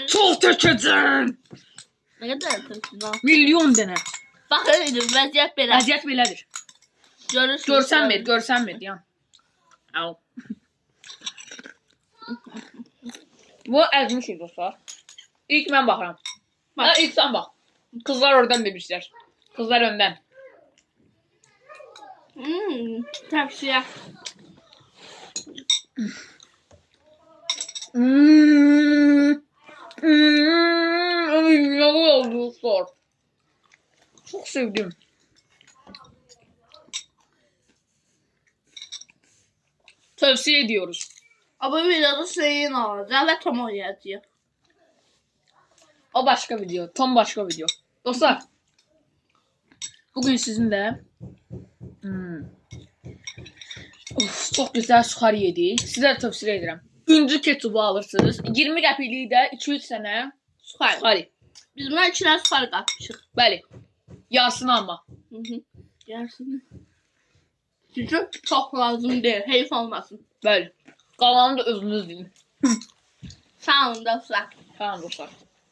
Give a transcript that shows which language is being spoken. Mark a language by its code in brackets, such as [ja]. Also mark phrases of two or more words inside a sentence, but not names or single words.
[az] Çox tökəcəm. Nə qədər tökdün? Milyon dənə. Baxın indi vəziyyət belə. Vəziyyət belədir. Görürsünüz. Görsənmir, yan. Al. Bu əzmişik dostlar. İlk mən baxıram. [tr] Ha, ilk sen bak. Kızlar oradan demişler. Kızlar önden. Tavsiye. Ne oldu dostlar? Çok sevdim. Tavsiye ediyoruz. Ama videoda şeyin olacak ve tam oynayacağız. O başka video. Tom başka video. Dostlar. Bugün sizinle çok güzel suxar yedik. [az] Sizə tövsiyə edirəm. Güncü ketçubu alırsınız. 20 qəpiklik də 2-3 sənə suxar. Biz buna 2 tane suxar qatmışıq. Bəli. Yarısını ama. [tr] Yarısını. Çünkü çok lazım değil. [az] Heyif olmasın. Bəli. Qalanını da özünüz deyin. Sağ olun dostlar. [tr] Tamam dostlar.